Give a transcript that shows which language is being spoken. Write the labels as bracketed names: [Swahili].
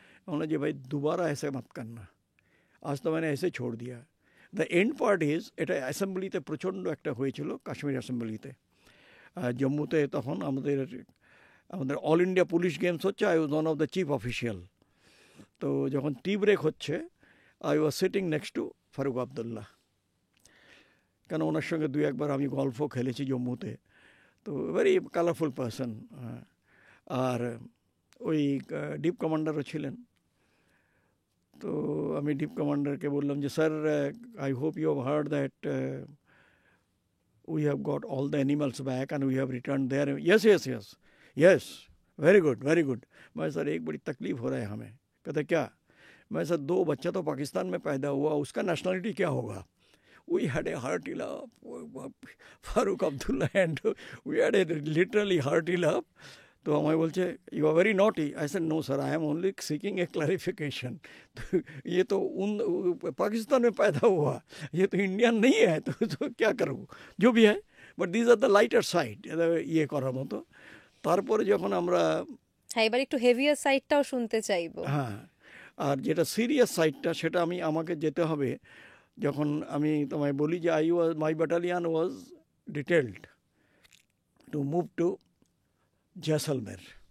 [Hindi] उन्होंने [Bangla] যে ভাই [Hindi] दोबारा ऐसे मत करना। आज तो मैंने ऐसे छोड़ दिया। [English] the end part is, [Bangla] এটা অ্যাসেম্বলিতে প্রচণ্ড একটা হয়েছিল, কাশ্মীর অ্যাসেম্বলিতে জম্মুতে। তখন আমাদের অল ইন্ডিয়া পুলিশ গেমস হচ্ছে, [English] I was one of the chief official. [Bangla] তো যখন টি ব্রেক হচ্ছে, [English] I was sitting next to [Bangla] Faruk Abdullah, কেন ওনার সঙ্গে 2-1 বার আমি গল্ফও খেলেছি জম্মুতে। তো [English] Very colourful person. [Bangla] আর ওই ডিপ কমান্ডারও ছিলেন। তো আমি ডিপ কমান্ডারকে বললাম যে sir, [English] I hope you have heard that we have got all the animals back and we have returned there. Yes, very good. [Hindi] मैं सर एक बड़ी तकलीफ हो रहा है हमें। कहते क्या? मैं सर 2 बच्चा तो पाकिस्तान में पैदा हुआ, उसका नेशनलिटी क्या होगा? [English] We had a hearty laugh, Farooq Abdullah, and we had a literally hearty laugh. [Hindi] तो हमें बोलते [English] You are very naughty. I said no sir, I am only seeking a clarification. [Hindi] तो ये तो उन पाकिस्तान में पैदा हुआ, ये तो इंडियन नहीं है, तो क्या करूँ, जो भी है। [English] but this are the lighter side, [Bangla] ইয়ে করার মতো। তারপরে যখন আমরা হ্যাঁ, এবার একটু হেভিয়ার সাইডটাও শুনতে চাইবো। হ্যাঁ, আর যেটা সিরিয়াস সাইডটা সেটা আমাকে যেতে হবে যখন আমি তোমায় বলি যে [English] My battalion was detailed to move to Jaisalmer.